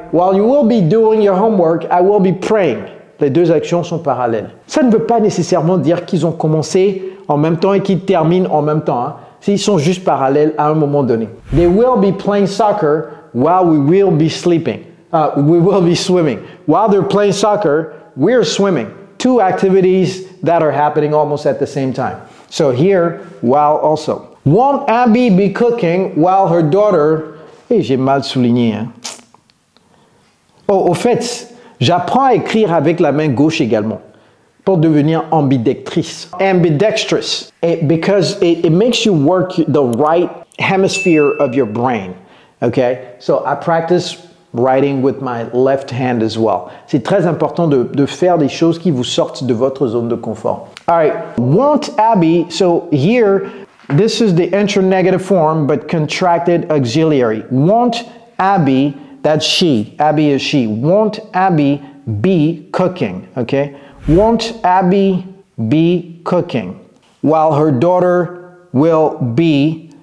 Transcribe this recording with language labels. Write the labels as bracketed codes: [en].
[en] While you will be doing your homework, I will be praying. [fr] Les deux actions sont parallèles. Ça ne veut pas nécessairement dire qu'ils ont commencé en même temps et qu'ils terminent en même temps. Hein. Ils sont juste parallèles à un moment donné. [en] They will be playing soccer while we will be sleeping. We will be swimming. While they're playing soccer, we're swimming. Two activities that are happening almost at the same time. So here, while also. Won't Abby be cooking while her daughter... [fr] j'ai mal souligné. Hein. Oh, au fait... J'apprends à écrire avec la main gauche également pour devenir ambidextrice. [en] Ambidextrous, because it makes you work the right hemisphere of your brain. Okay? So I practice writing with my left hand as well. [fr] C'est très important de faire des choses qui vous sortent de votre zone de confort. [en] All right. Won't Abby, so here, this is the internegative form, but contracted auxiliary. Won't Abby... That's she. Abby is she. Won't Abby be cooking? Okay. Won't Abby be cooking while her daughter will be